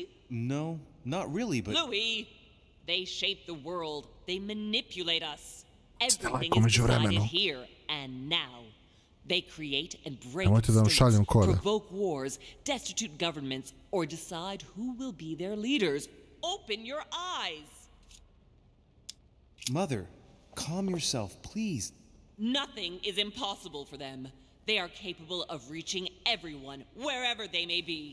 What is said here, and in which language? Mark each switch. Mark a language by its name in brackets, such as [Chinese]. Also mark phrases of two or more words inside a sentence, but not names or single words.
[English] No, not really, but... Louis! They shape the world. They manipulate us. Everything [Serbian] Daleko [English] is decided [Serbian] međuvremenu. [English] here and now. They create and break [Serbian] Nemojte da vam šaljem [English] states, [Serbian] kode. [English] provoke wars, destitute governments, or decide who will be their leaders. Open your eyes! Mother, calm yourself, please. Nothing is impossible for them. They are capable of reaching everyone, wherever they may be.